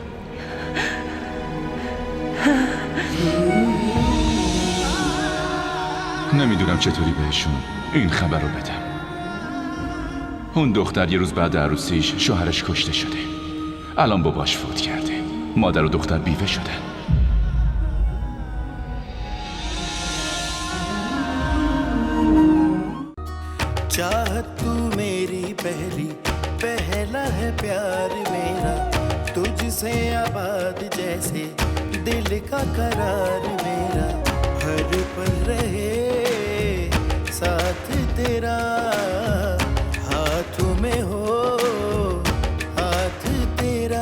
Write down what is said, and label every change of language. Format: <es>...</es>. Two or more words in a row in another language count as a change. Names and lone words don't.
<fa>نمیدونم چطوری بهشون این خبر رو بدم. اون دختر یه روز بعد عروسیش شوهرش کشته شده. الان باباش فوت کرده. مادر و دختر بیوه شدن.</fa> <hi>चाहत तू मेरी पहला है प्यार मेरा, तुझसे आबाद जैसे दिल का करार मेरा, हर पल रहे साथ तेरा, हाथों में हो हाथ तेरा।</hi>